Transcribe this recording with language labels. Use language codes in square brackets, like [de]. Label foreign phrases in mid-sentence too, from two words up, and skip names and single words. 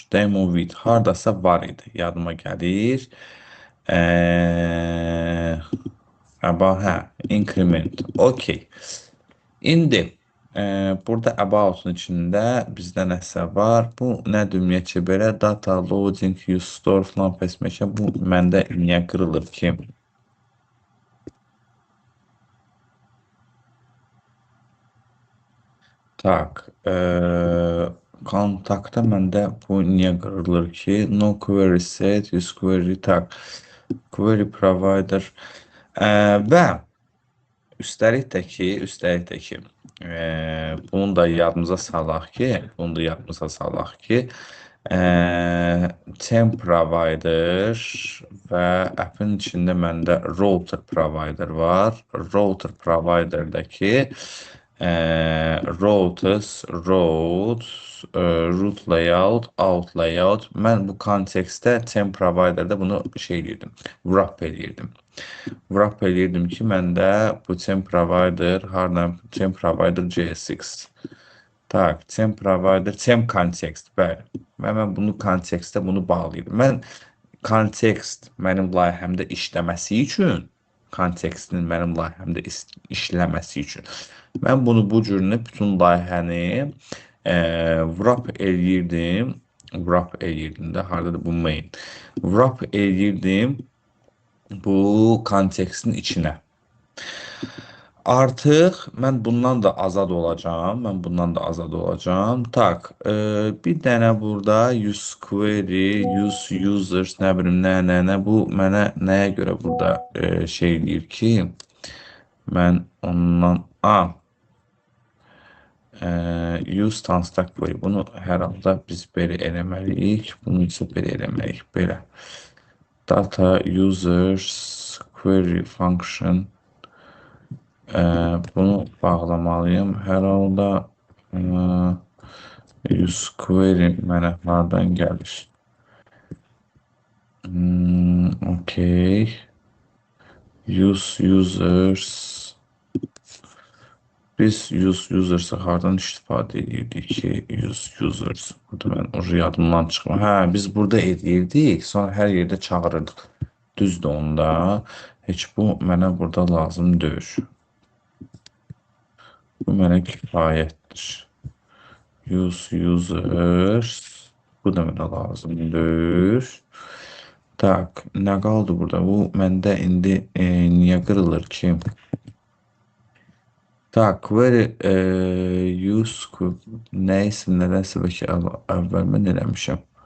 [en] Demo with [az] hardasa var idi. Yadıma gəlir. Increment. Okey. İndi burada about'un içində bizdə nəsə var. Bu nədir ümumiyyətcə belə? [en] Data loading, use store [az] falan fəsməkə. Bu məndə niyə qırılır ki? Tak. Kontakta məndə bu niyə qırılır ki? [en] No query set, use query. Tak. Query provider. [az] Və üstəlik də ki, bunu da yadımıza salaq ki, [en] temp provider [az] və app'in içində məndə [en] router provider [az] var. [en] Router providerdəki root layout, out layout. [az] Mən bu kontekstdə [en] temp providerdə [az] bunu wrap eləyirdim. Wrap eləyirdim ki, məndə bu [en] temp provider, temp provider JSX. Tak, temp provider, temp context, [az] bəli. Mən bunu kontekstdə bunu bağlayırdım. Mən kontekst mənim layihəmdə işləməsi üçün, mən bunu bu cürünü bütün layihəni wrap eləyirdim də, haradadır bu main. Wrap eləyirdim bu kontekstin içinə. Artıq mən bundan da azad olacağam. Mən bundan da azad olacağam. Tak, bir dənə burada [en] use query, use users, [az] nə bilim nə bu mənə nəyə görə burada şey deyir ki, mən ondan [en] use construct query. [az] Bunu hər halda biz belə eləməliyik. Bunu isə belə eləməliyik. Belə. [en] Data users query function. [az] Bunu bağlamalıyım. Hər halda [en] use query [az] mənə hardan gəlir? Okay. [en] Use users. [az] Biz [en] use users'ı [az] hardan istifadə edirdik ki? [en] Use users. [az] Burada mən o yadımdan çıxma. Hə, biz burada edirdik. Sonra hər yerdə çağırırdıq. Düzdür onda. Heç bu mənə burada lazım deyil. Bu mənə kifayətdir. [en] Use users. [az] Bu da mənə lazım deyil. Tak, nə qaldı burada? Bu məndə indi niyə qırılır ki? Tak, [en] query use [az] nəysə, nədənsə bəlkə əvvəl mən eləmişəm.